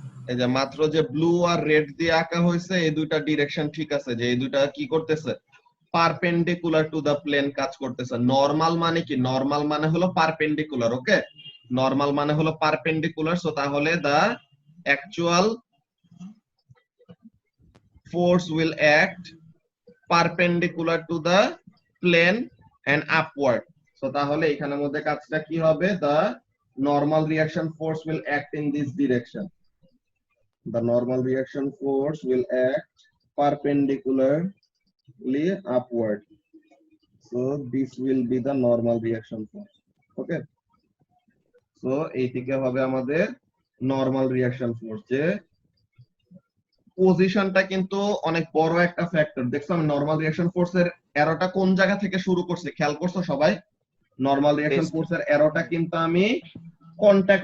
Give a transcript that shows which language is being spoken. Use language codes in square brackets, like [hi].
[bn] এই যে মাত্র যে ব্লু আর রেড দিয়ে আঁকা হয়েছে, এই দুইটা ডিরেকশন ঠিক আছে, যে এই দুইটা কি করতেছে? পারপেন্ডিকুলার টু দা প্লেন কাজ করতেছে। নরমাল মানে কি? নরমাল মানে হলো পারপেন্ডিকুলার। ওকে, নরমাল মানে হলো পারপেন্ডিকুলার। [en] So তাহলে the actual force will act perpendicular to the plane and upward. [bn] So তাহলে এখানের মধ্যে কাজটা কি হবে? [en] The normal reaction force will act in this direction. The normal reaction force will act perpendicularly upward. So this will be the normal reaction force. Okay. [bn] So এইদিকে হবে আমাদের normal reaction force. যে পজিশনটা কিন্তু অনেক বড় একটা ফ্যাক্টর। দেখছো আমি নরমাল রিঅ্যাকশন ফোর্সের অ্যারোটা কোন জায়গা থেকে শুরু করছি খেয়াল করছো সবাই? Normal reaction [en] Yes. [bn] ফোর্সের অ্যারোটা কিন্তু আমি কন্টাক্ট